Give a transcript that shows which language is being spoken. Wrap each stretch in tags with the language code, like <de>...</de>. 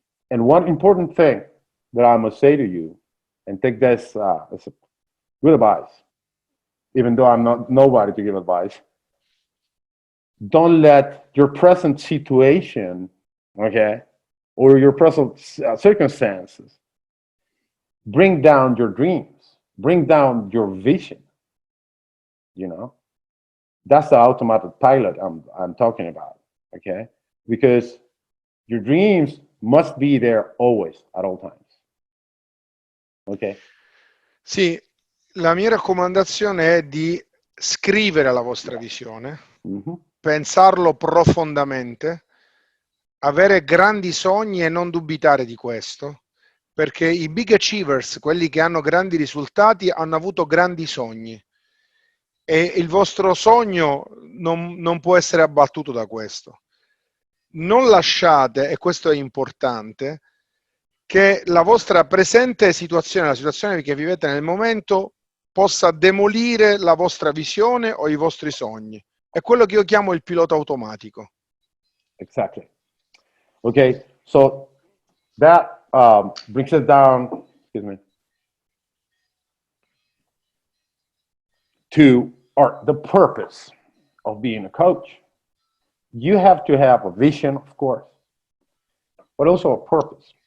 <en>And one important thing that I must say to you, and take this as a good advice, even though I'm not nobody to give advice, don't let your present situation, okay, or your present circumstances bring down your dreams, bring down your vision. You know, that's the automatic pilot I'm talking about, okay? Because your dreams must be there always, at all times. Okay?</en> <it>Sì, la mia raccomandazione è di scrivere la vostra visione, Mm-hmm. pensarlo profondamente, avere grandi sogni e non dubitare di questo, perché i</it> <en>big achievers,</en> <it>quelli che hanno grandi risultati, hanno avuto grandi sogni e il vostro sogno non può essere abbattuto da questo. Non lasciate, e questo è importante, che la vostra presente situazione, la situazione che vivete nel momento, possa demolire la vostra visione o i vostri sogni. È quello che io chiamo il pilota automatico.</it> <en>Exactly. Okay, so that brings us down, excuse me, to the purpose of being a coach. You have to have a vision, of course, but also a purpose.</en>